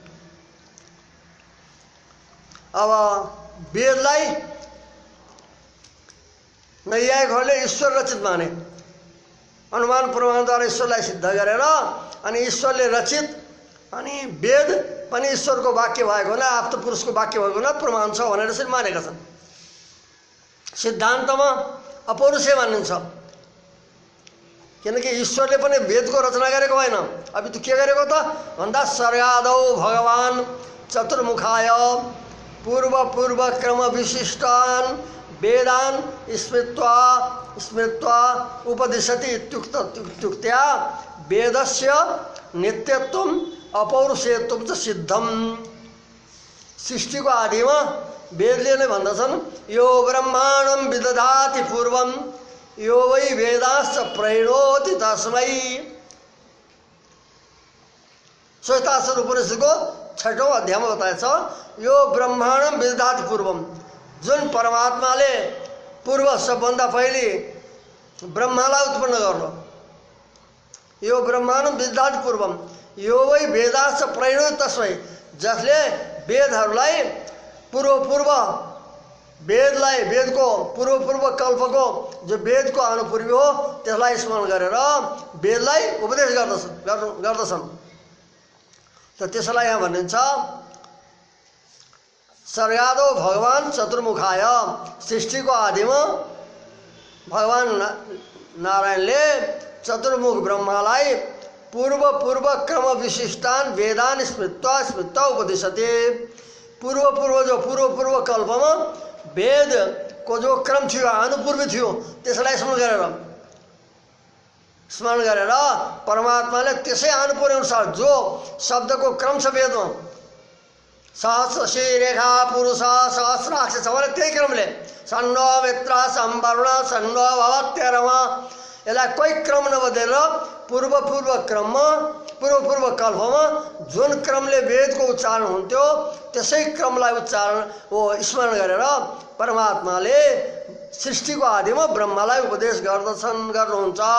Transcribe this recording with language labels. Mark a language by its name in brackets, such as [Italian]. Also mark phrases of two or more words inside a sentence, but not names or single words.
[Nepali] अब वेदलाई नैयायिकहरूले ईश्वर रचित माने, अनुमान प्रमाणद्वारा ईश्वरलाई सिद्ध गरेर अनि ईश्वरले रचित अनि वेद पनि ईश्वरको वाक्य भएको हुना, आप्त पुरुषको वाक्य भएको हुना प्रमाण छ भनेर यसरी मानेका छन्। सिद्धान्तमा अपौरुषे मानिन्छ, किनकि ईश्वरले पनि वेदको रचना गरेको होइन। अब त्यो के गरेको त भन्दा [Sanskrit] सर्गादौ भगवान् चतुर्मुखाय पूर्व पूर्व क्रम विशिष्टान् वेदान् स्मृत्वा उपदिशति इत्युक्त्या वेदस्य नित्यत्वम अपौरुषेयत्वम च सिद्धम। [Nepali] सृष्टिको आदिमा वेदले नै भन्दछन् [Sanskrit] यो ब्रह्माण्डं विदधाति पूर्वम यो वै वेदाश्च प्रणोति तस्मै। [Nepali] श्वेताश्वर उपनिषदको 6औं अध्यायमा बताएछ [Sanskrit] यो ब्रह्माण्डं विदधाति पूर्वम, [Nepali] जुन परमात्माले पूर्व सबभन्दा पहिले ब्रह्मालाई उत्पन्न गर्नु, [Sanskrit] यो ब्रह्माण्डं विदधाति पूर्वम यो वै वेदाश्च प्रणोति तस्मै, [Nepali] जसले वेदहरूलाई पूर्व वेदलाई वेदको पूर्व कल्पको जो वेदको अनुपूर्वी हो त्यसलाई स्मरण गरेर वेदलाई उपदेश गर्दछन्। त त्यसलाई यहाँ भनिन्छ [Sanskrit] सर्गादौ भगवान् चतुर्मुखाय, [Nepali] सृष्टिको आदिमा भगवान् नारायणले चतुर्मुख ब्रह्मालाई पूर्व क्रम [Sanskrit] विशिष्टान् वेदान् स्मृत्वा उपदिशते। [Nepali] पूर्व जो पूर्व कल्पमा वेदको जो क्रम थियो अनुपूर्वी थियो त्यसलाई स्मरण गरेर स्मरण गरेर परमात्माले त्यसै आनुपूर्व अनुसार जो शब्दको क्रम छ वेदमा, [Sanskrit] सहस्र रेखा पुरुष सहस्राक्ष [Nepali] छ भने त्यही क्रमले [Sanskrit] सन्नो मित्र सम्वर्ण सन्नो भवत्यरमा, [Nepali] यसलाई कोही क्रम नबदलेर पूर्व क्रममा पूर्व कल्पमा जुन क्रमले वेदको उच्चारण हुन्थ्यो त्यसै क्रमलाई उच्चारण स्मरण गरेर परमात्माले सृष्टिको आदिमा ब्रह्मालाई उपदेश गर्नुहुन्छ।